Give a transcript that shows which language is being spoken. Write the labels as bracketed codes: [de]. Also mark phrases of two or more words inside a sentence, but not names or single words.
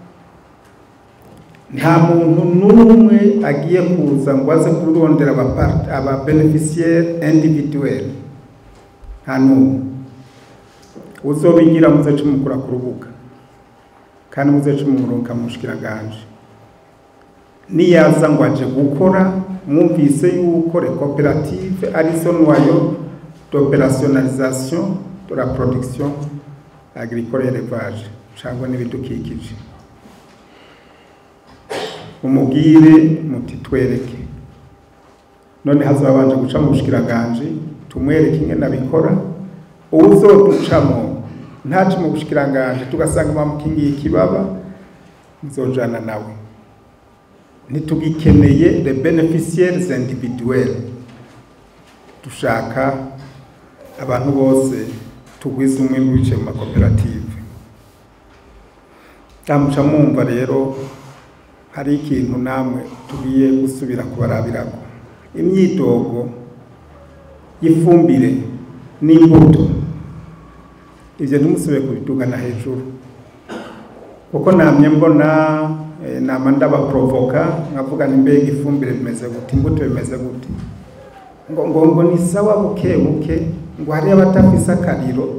[rn] Nta muntu n'umwe agiye kuza ngo aze kurondera aba [fr] beneficiaire individuel. [rn] Nta n'umwe uzobigira muzecu mukura ku rubuga kandi muzecu muronka mu bushikiranganji. Niyaza ngo aje gukora mwumvise yuko [fr] les coopératives [rn] ari zo [fr] noyau d'opérationnalisation de la production agricole, élevage [rn] cyangwa n'ibidukikije. Umubwire muti twereke. None hazabanje guca mu bushikiranganji tumwereke ingene abikora. Uzoducamo ntaci mu bushikiranganji tugasanga bamukingiye ikibaba, nzojana nawe. Nitugikeneye [fr] les bénéficiaires individuels. [rn] Dushaka abantu bose tugwiza umwimbu bice mu makoperative. Tamuca mwumva rero hari ikintu namwe tugiye gusubira kubarabirako. Imyidogo y'ifumbire n'imbuto ivyo ntimusubire kubidugana hejuru, kuko namye mbona nama ndabaprovoka nkavuga nimbega ifumbire bimeze gute, imbuto bimeze gute, ngo ni sawa buke buke, ngo hari abatafise akariro.